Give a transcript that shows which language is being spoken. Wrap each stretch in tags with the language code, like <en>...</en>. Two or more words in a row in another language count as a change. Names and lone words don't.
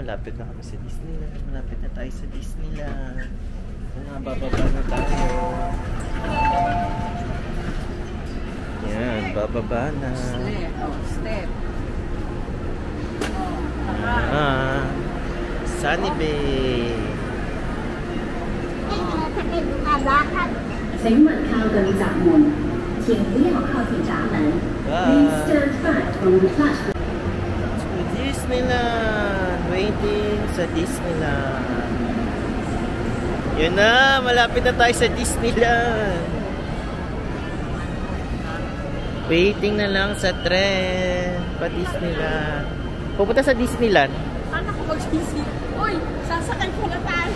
<tl>Malapit na kami sa Disneyland. Malapit na tayo sa Disneyland. Bababa na tayo. Yan, bababa na. Step. Sunny Bay.</tl> <zh>请勿靠近闸門，請不要靠近閘門。</zh> <en>Please stand back from the platform.</en> <tl>Disneyland! Waiting sa Disneyland. Yun na! Malapit na tayo sa Disneyland. Waiting na lang sa tren pa Disneyland. Pupunta sa Disneyland. Ano ko magsisi? Uy! Sasakay ko na tayo.</tl>